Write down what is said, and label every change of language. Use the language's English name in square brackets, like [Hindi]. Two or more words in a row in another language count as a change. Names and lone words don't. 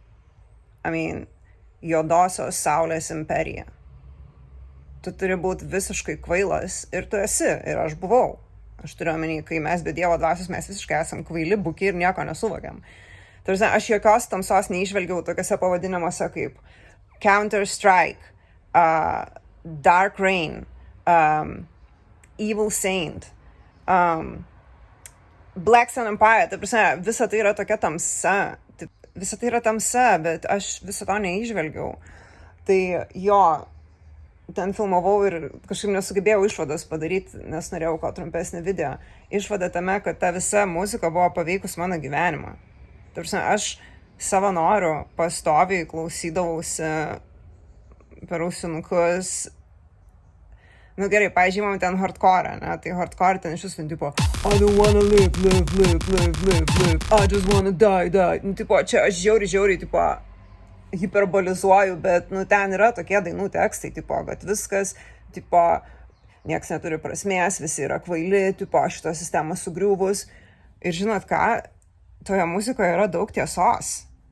[Lithuanian] Juodosios saulės imperija. Tu turi būti visiškai kvailas ir tu esi, ir aš buvau. Aš turiu omeny, kai mes be Dievo dvasios, mes visiškai esam kvaili, buki ir nieko nesuvokiam. Aš jokios tamsos neižvelgiau tokiuose pavadinimuose kaip Counter-Strike, Dark Reign, Evil Saint, Black Sun Empire, ta prasme, visa tai yra tokia tamsa. Visa tai yra tamsa, bet aš viso to neįžvelgiau. Tai jo, ten filmavau ir kažkaip nesugebėjau išvados padaryti, nes norėjau kuo trumpesnį video. Išvada tame, kad ta visa muzika buvo paveikus mano gyvenimą. Ta prasme, aš savo noru pastoviai klausydavausi per ausinukus. Nu gerai, pavyzdžiui, man ten hardcore, ne? Tai hardcore ten iš visų, tipo [English] I don't wanna live, I just wanna die. [Lithuanian] Nu, tipo, čia aš žiauriai, tipo, hiperbolizuoju, bet, nu, ten yra tokie dainų tekstai, tipo, kad viskas, tipo, nieks neturi prasmės, visi yra kvaili, tipo, šito sistemos sugriuvus. Ir žinot ką, toje muzikoje yra daug tiesos.